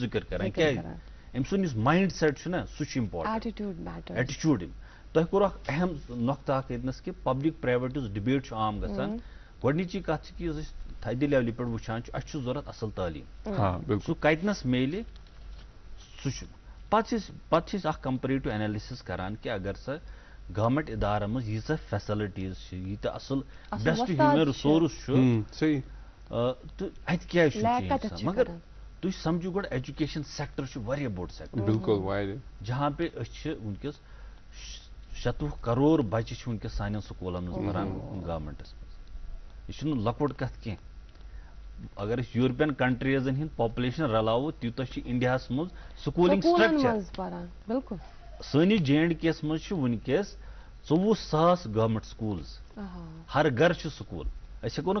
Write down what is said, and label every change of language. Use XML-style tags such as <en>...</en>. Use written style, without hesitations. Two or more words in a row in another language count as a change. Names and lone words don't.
<ks>ذِکر کران کیازِ أمۍ سُنٛد یُس مایِنڈ سیٹ چھُ نا سُہ چھُ</ks> <en>important attitude</en> <ks>تۄہہِ کوٚر اکھ اہم نۄقطہٕ اکھ ییٚتنس کہِ</ks> <en>public private</en> <ks>یُس ڈِبیٹ چھُ عام گژھان گۄڈنِچی کتھ چھِ کہِ یُس أسۍ تھدِ لیولہِ پٮ۪ٹھ وٕچھان چھِ اَسہِ چھُ ضوٚرتھ اصل تعلیٖم سُہ کتنس میلہِ سُہ چھُ پتہٕ چھِ أسۍ اکھ</ks> <en>comparative analysis</en> <ks>کران کہِ اگر سا گورمنٹ ادارن منٛز ییٖژاہ فیسلٹیٖز چھِ ییٖتیاہ اصل</ks> <en>best human resource</en> <ks>چھُ تہٕ اَتہِ کیازِ چھُ مگر تُہۍ سمجھِو گۄڈٕ</ks> <en>education sector</en> <ks>چھُ واریاہ بوٚڑ سیکٹر بالکل</ks> <ur>جہاں پہ</ur> <ks>أسۍ چھِ وٕنکیٚس 100 کروڑ بچہِ چھِ وٕنکیٚس سانٮ۪ن سکوٗلن منٛز پران گورمنٹس منٛز یہِ چھُنہٕ لۄکُٹ کتھ کینٛہہ اگر أسۍ یوٗرپین کنٹریٖزن ہٕنٛدۍ پاپولیشن رلاوو تیوٗتاہ چھِ انڈیاہس منٛز</ks> <en>schooling structure</en> <ks>سٲنِس JNK یس منٛز چھِ وٕنکیٚس 24,000</ks> <en>government schools</en> <ks>ہر گھر چھُ سکوٗل أسۍ ہٮ۪کو نہٕ</ks>